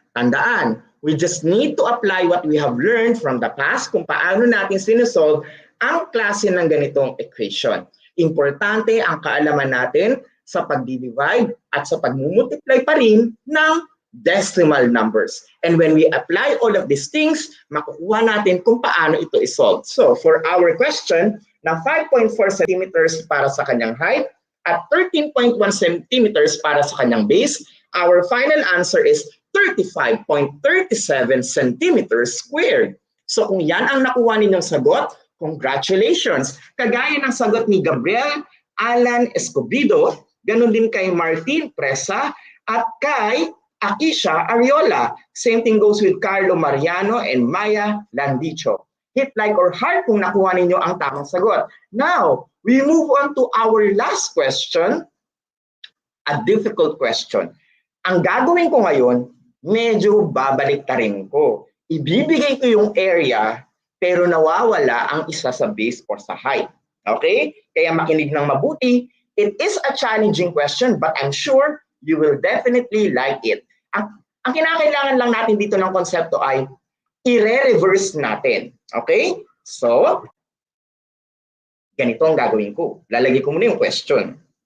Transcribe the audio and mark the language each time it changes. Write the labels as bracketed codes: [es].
[tl] Tandaan, [en] we just need to apply what we have learned from the past [tl] kung paano natin sinusolve ang klase ng ganitong equation. Importante ang kaalaman natin sa pag-divide at sa pag-multiply pa rin ng decimal numbers. [en] And when we apply all of these things, [tl] makukuha natin kung paano ito isolve. [en] So, for our question, [tl] na 5.4 centimeters para sa kanyang height at 13.1 centimeters para sa kanyang base, [en] our final answer is 35.37 centimeters squared. [tl] So, kung yan ang nakuha ninyong sagot, congratulations! Kagaya ng sagot ni Gabriel Alan Escobedo, ganun din kay Martin Presa at kay Akisha Ariola. [en] Same thing goes with Carlo Mariano and Maya Landicho. Hit like or heart [tl] kung nakuha ninyo ang tamang sagot. [en] Now, we move on to our last question, a difficult question. [tl] Ang gagawin ko ngayon, medyo babalik-tarin ko. Ibibigay ko yung area, pero nawawala ang isa sa base or sa height. Okay? Kaya makinig ng mabuti. [en] It is a challenging question, but I'm sure you will definitely like it. [tl] Ang kinakailangan lang natin dito ng konsepto ay i-reverse natin. [en] Okay? [tl] So, ganito ang gagawin ko. Lalagay ko muna yung question.